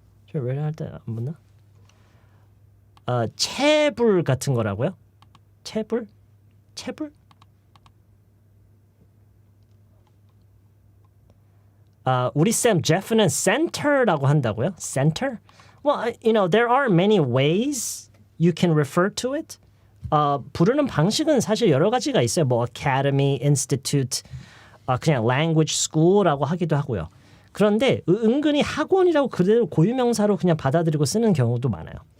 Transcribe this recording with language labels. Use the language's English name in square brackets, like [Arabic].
[Korean] 저 read 할 때 안 붙나? 채불 같은 거라고요? 채불? 채불? 우리 쌤 제프는 center라고 한다고요? [English] center? Well, you know, there are many ways you can refer to it. [Korean] 부르는 방식은 사실 여러 가지가 있어요. 뭐 academy, institute, 그냥 language school라고 하기도 하고요. 그런데 은근히 학원이라고 그대로 고유명사로 그냥 받아들이고 쓰는 경우도 많아요.